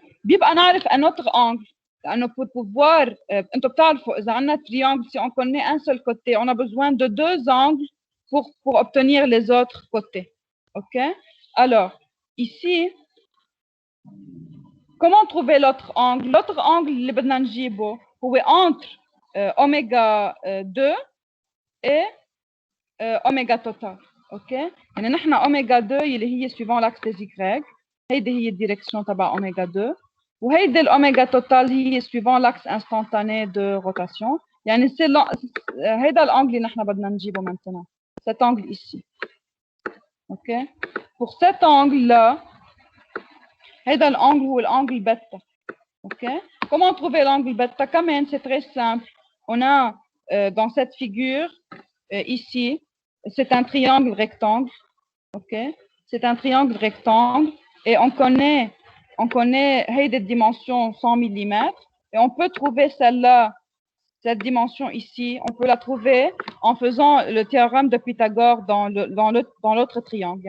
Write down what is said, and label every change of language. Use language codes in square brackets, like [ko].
[ar] بيبقى نعرف [fr] un autre angle. لأنه pour pouvoir, [ar] أنتم بتعرفوا إذا عندنا [fr] triangle, si on connaît un seul côté, on a besoin de deux angles pour obtenir les autres côtés. OK? Alors, ici, comment trouver l'autre angle? L'autre angle [ar] اللي بدنا نجيبه هو [fr] entre oméga 2 et oméga total. OK? [ar] يعني نحن oméga 2 اللي هي [fr] suivant l'axe des Y, [ar] هيدي هي الديركسيون تبع oméga 2 وهيدي الاوميجا توتال هي [fr] suivant l'axe instantané de rotation. [ar] يعني c'est هيدا الانجل اللي نحن بدنا نجيبه maintenant. [fr] Cet angle ici. OK? Pour cet angle là, [ar] هيدا الانجل هو الانجل بيتا. OK? [fr] Comment trouver l'angle bêta? Quand même, c'est très simple. On a dans cette figure ici, c'est un triangle rectangle. OK? C'est un triangle rectangle et on connaît des dimensions 100 mm et on peut trouver celle-là, cette dimension ici, on peut la trouver en faisant le théorème de Pythagore dans l'autre triangle.